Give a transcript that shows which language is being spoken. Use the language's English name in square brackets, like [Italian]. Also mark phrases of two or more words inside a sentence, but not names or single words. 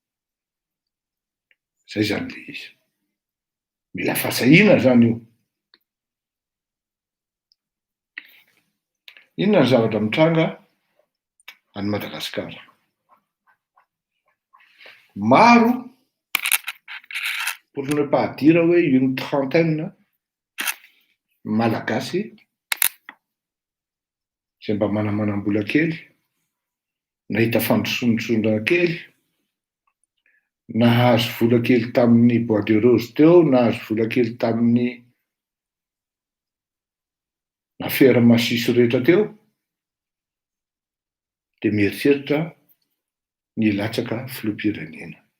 [Malagasy] Zay zany le izy. Mila fasahiana zany io. Inona ny zavatra mitranga any Madagasikara? Maro, [French] pour ne pas dire hoe une trentaine malagasy [Malagasy] izay mba manamanam-bola kely, nahita fandrosoandrosondra kely, nahazo vola kely tamin'ny Bois de Rose teo, nahazo vola kely tamin'ny affaire Masisy rehetra teo, dia mieritreritra ny hilatsaka filoham-pirenena.